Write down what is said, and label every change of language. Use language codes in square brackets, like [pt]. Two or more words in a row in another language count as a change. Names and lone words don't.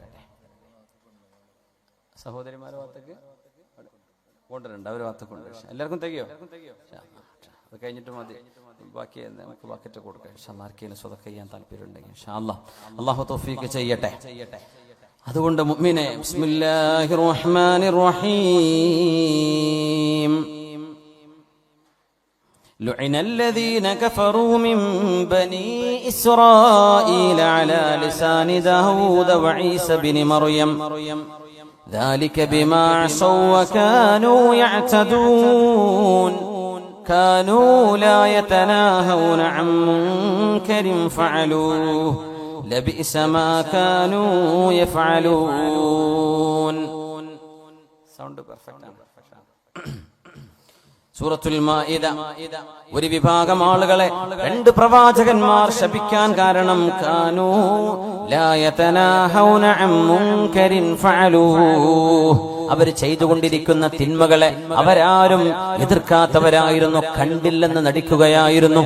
[ml] സഹോദരിമാരുടെ ഭാഗത്തേക്ക് കൊണ്ടുവരണ്ട, അവരുടെ ഭാഗത്തേക്ക് കൊണ്ടുവരും. എല്ലാവർക്കും തികയോ? അത് കഴിഞ്ഞിട്ട് മതി, ബാക്കി നമുക്ക് ബക്കറ്റ് കൊടുക്കാം. ആർക്കെങ്കിലും സ്വതക്ക ചെയ്യാൻ താല്പര്യം ഉണ്ടെങ്കിൽ [ar] إن شاء الله [ml] അള്ളാഹു തൗഫീഖ് ചെയ്യട്ടെ. അതുകൊണ്ട് മുഅ്മിനേ, [ar] بسم الله الرحمن الرحيم. لعن الذين كفروا من بني إسرائيل على لسان داود وعيسى بن مريم ذلك بما عصوا وكانوا يعتدون كانوا لا يتناهون عن منكر فعلوه لبئس ما كانوا يفعلون. [en] Sound perfect. [ml] സൂറത്തുൽ മാഇദ. ഒരു വിഭാഗം ആളുകളെ 2 പ്രവാചകന്മാർ ശപിക്കാൻ കാരണം [ar] كانوا لا يتناهون عن منكر فعلوه. [ml] അവർ ചെയ്തുകൊണ്ടിരിക്കുന്ന തിന്മകളെ അവരാരും എതിർക്കാത്തവരായിരുന്നു, കണ്ടില്ലെന്ന് നടിക്കുകയായിരുന്നു.